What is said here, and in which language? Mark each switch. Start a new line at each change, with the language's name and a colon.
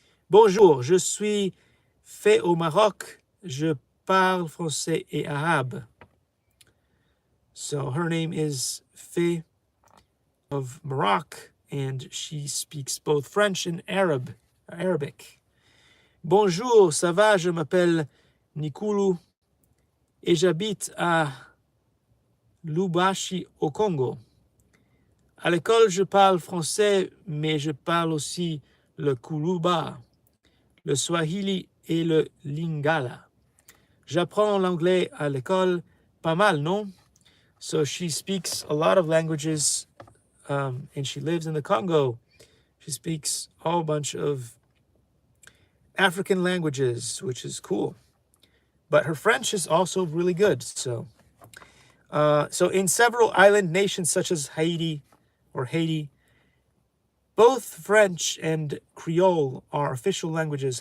French: Bonjour, je suis fait au Maroc. Je parle français et arabe.
English: So her name is Fée of Morocco, and she speaks both French and Arabic.
French: Bonjour, ça va? Je m'appelle Nikulu et j'habite à Lubumbashi au Congo. À l'école, je parle français, mais je parle aussi le Kuluba, le Swahili et le Lingala. J'apprends l'anglais à l'école, pas mal, non?
English: So she speaks a lot of languages, and she lives in the Congo. She speaks a whole bunch of African languages, which is cool. But her French is also really good. So in several island nations such as Haiti, both French and Creole are official languages.